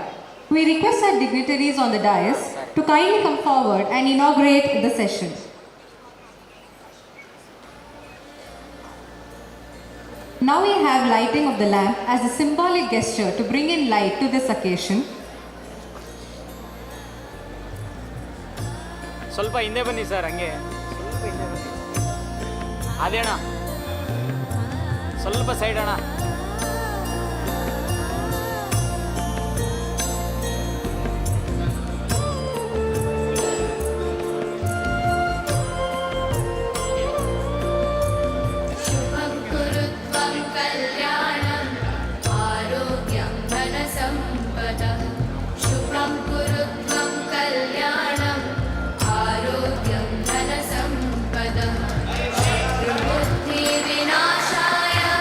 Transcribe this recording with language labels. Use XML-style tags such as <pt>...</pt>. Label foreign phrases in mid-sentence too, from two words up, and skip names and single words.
<en>We request our dignitaries on the dais to kindly come forward and inaugurate the session. Now we have lighting of the lamp as a symbolic gesture to bring in light to this occasion.</en> <kn>ಸ್ವಲ್ಪ ಹಿಂದೆ ಬನ್ನಿ ಸರ್, ಹಂಗೆ ಸ್ವಲ್ಪ ಹಿಂದೆ ಬನ್ನಿ. ಅದೇ ಅಣ್ಣ, ಸ್ವಲ್ಪ ಸೈಡ್ ಅಣ್ಣ.</kn> <sa>शुभं कुरु त्वं कल्याणम् आरोग्यं धनसम्पदः शुभं कुरु त्वं कल्याणम् आरोग्यं धनसम्पदः शत्रुबुद्धिविनाशाय</sa>